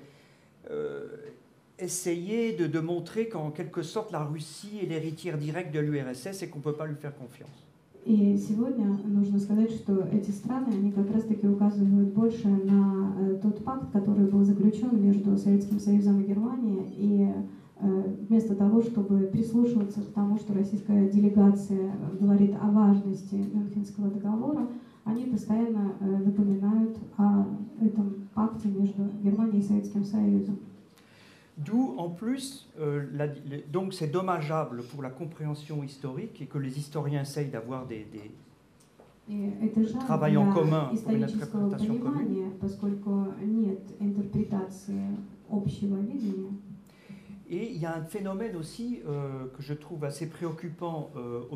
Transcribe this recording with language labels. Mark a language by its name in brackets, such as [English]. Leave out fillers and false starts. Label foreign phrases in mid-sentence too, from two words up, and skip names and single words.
[French] essayer de montrer qu'en quelque sorte la Russie est l'héritière directe de l'URSS et qu'on ne peut pas lui faire confiance. [Russian] И сегодня нужно сказать, что эти страны, они как раз-таки указывают больше на тот пакт, который был заключен между Советским Союзом и Германией, и вместо того, чтобы прислушиваться к тому, что российская делегация говорит о важности Мюнхенского договора, они постоянно напоминают о этом пакте между Германией и Советским Союзом. [French] D'où, en plus, donc c'est dommageable pour la compréhension historique et que les historiens essayent d'avoir des travail en commun pour une interprétation commune. Et il y a un phénomène aussi que je trouve assez préoccupant au